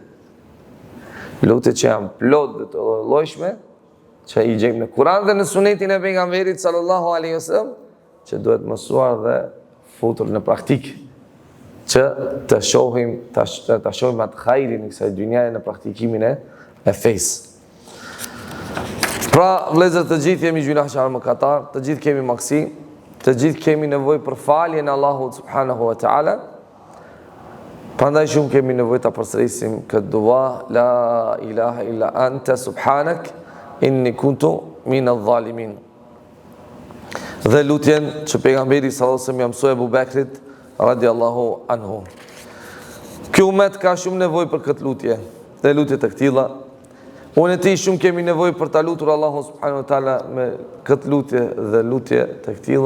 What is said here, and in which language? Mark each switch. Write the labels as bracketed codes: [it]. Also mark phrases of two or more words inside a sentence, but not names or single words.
[sq] Lutje që janë plot dhe të llojshme, që i gjejmë në Kur'an dhe në sunetin e pejgamberit [ar] صلى الله عليه وسلم, [sq] që duhet mësuar dhe futur në praktik, që të shohim atë hajrin e kësaj dynjaje në praktikimin e fesë. Pra, vëllezër, të gjithë jemi gjunaqtar mëkatar, të gjithë kemi maksi, të gjithë kemi nevojë për faljen e Allahut [ar] سبحانه وتعالى. [sq] Prandaj shumë kemi nevojë ta përsërisim këtë dua, [ar] لا إله إلا أنت سبحانك إني كنت من الظالمين. [sq] Dhe lutjen që pejgamberi [ar] صلى الله عليه وسلم [sq] ja mësoi Abu Bekrit [ar] رضي الله عنه. [sq] Ky umet ka shumë nevojë për këtë lutje, dhe lutje të këtilla. Unë e ti shumë kemi nevojë për ta lutur Allahun [ar] سبحانه وتعالى [sq] me këtë lutje dhe lutje të këtilla.